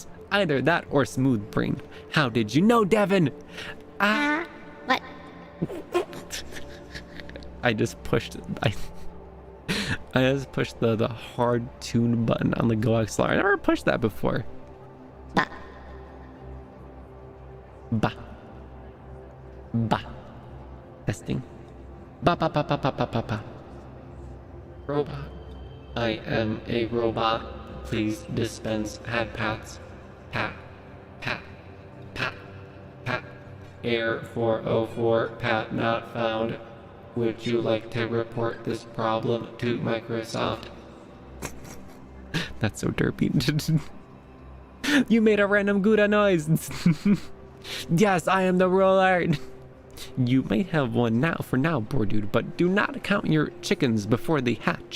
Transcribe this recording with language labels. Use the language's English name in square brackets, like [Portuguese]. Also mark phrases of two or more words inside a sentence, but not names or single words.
[English] Either that or smooth brain. How did you know, Devin? What? I just pushed the hard tune button on the Go XLR. I never pushed that before. Bah. Testing. Ba ba ba ba ba ba ba ba. Robot. I am a robot. Please dispense head pats. Pat, pat, pat, pat. Air 404, pat not found. Would you like to report this problem to Microsoft? That's so derpy. You made a random Gouda noise. Yes, I am the ruler. You may have one now for now, poor dude, but do not count your chickens before they hatch.